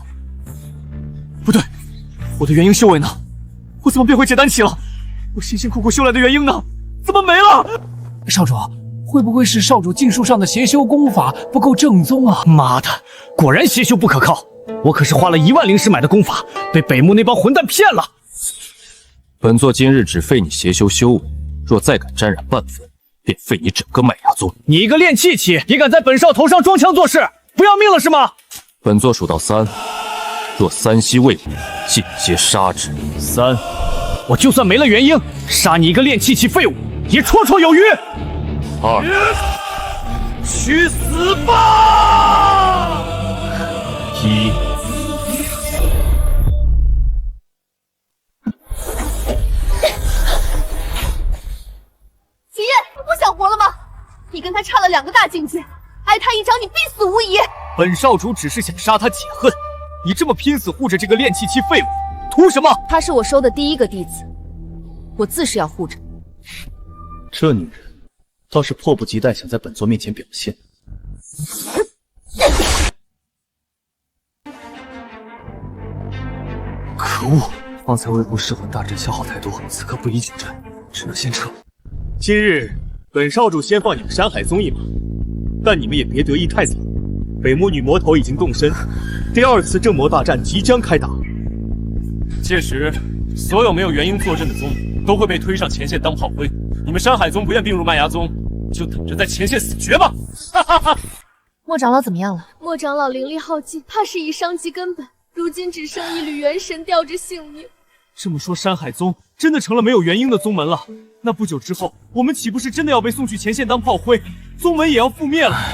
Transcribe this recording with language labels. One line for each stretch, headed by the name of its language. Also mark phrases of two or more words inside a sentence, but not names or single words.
Chinese: 不對，我的元嬰修為呢？我怎麼變回結丹期了？我辛辛苦苦修來的元嬰呢？怎麼沒了？少主，會不會是少主禁術上的邪修功法不夠正宗啊？媽的，果然邪修不可靠！我可是花了1萬靈石買的功法，被北墓那幫混蛋騙了。本座今日只廢你邪修修為，若再敢沾染半分，便廢你整個麥芽宗！你一個練氣期，也敢在本少頭上裝腔作勢，不要命了是嗎？本座數到3，若3息未滿，盡皆殺之。 3，我就算沒了元嬰，殺你一個練氣期廢物，也綽綽有餘。2，去死吧！1。徐燁，你不想活了吗？你跟他差了2個大境界，挨他一掌你必死無疑。本少主只是想殺他解恨，你這麼拼死護着這個練氣期廢物，圖什麼？他是我收的第一個弟子，我自是要護着。這女人倒是迫不及待想在本座面前表現。可惡！方才微步噬魂大陣消耗太多，此刻不宜久戰，只能先撤。今日本少主先放你們山海宗一馬，但你們也別得意太早，北魔女魔頭已經動身，第2次正魔大戰即將開打。屆時，所有沒有元嬰坐鎮的宗都會被推上前線當炮灰。你們山海宗不願併入麥芽宗，就等着在前線死絕吧！哈哈哈！莫長老怎麼樣了？莫長老灵力耗盡，怕是已傷及根本，如今只剩一缕元神吊着性命。這麼說，山海宗真的成了沒有元嬰的宗門了？那不久之後，我們豈不是真的要被送去前線當炮灰，宗門也要覆滅了？